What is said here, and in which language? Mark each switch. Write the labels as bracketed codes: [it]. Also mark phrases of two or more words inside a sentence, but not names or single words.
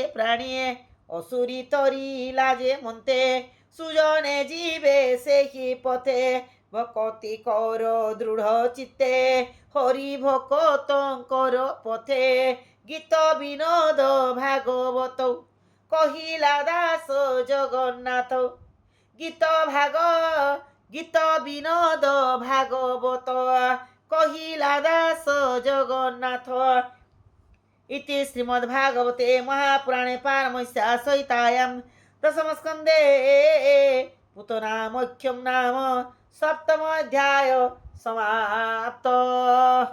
[or] ପ୍ରାଣୀଏ, ଅସୁରୀ ତରି ଲାଜେ ମନ୍ତେ ସୁଜନେ ଯିବେ ସେହି ପଥେ, ଭକତି କର ଦୃଢ଼ ଚିତ୍ତେ ହରି ଭକତଙ୍କର ପଥେ, ଗୀତ ବିନୋଦ ଭାଗବତ କହିଲା ଦାସ ଜଗନ୍ନାଥ, ଗୀତ ବିନୋଦ ଭାଗବତ କହିଲା ଦାସ ଜଗନ୍ନାଥ। [sa] इति श्रीमद्भागवते महापुराणे पारमहंस्या संहितायां दशमस्कन्धे पूतनामोख्यं नाम सप्तमोऽध्याय समाप्त।